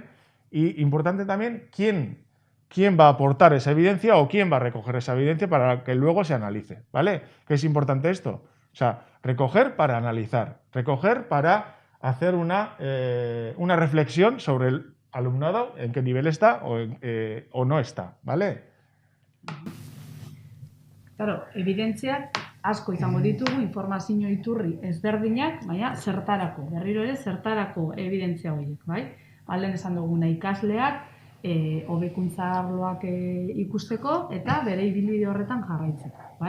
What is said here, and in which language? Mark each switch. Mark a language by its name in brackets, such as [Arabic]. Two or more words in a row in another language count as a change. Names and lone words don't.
[Spanish] Y importante también, ¿quién va a aportar esa evidencia o quién va a recoger esa evidencia para que luego se analice, ¿vale? ¿Qué es importante esto? O sea, recoger para analizar, recoger para hacer una reflexión sobre el alumnado, en qué nivel está o no está, ¿vale? Claro, [Basque] evidentziak asko izango ditugu, informazio iturri ezberdinak, baina zertarako, berriro ere zertarako evidentzia horiek, bai? Alden esan duguna ikasleak, hobekuntza arloak ikusteko eta bere ibilbide horretan jarraitzeko, bai?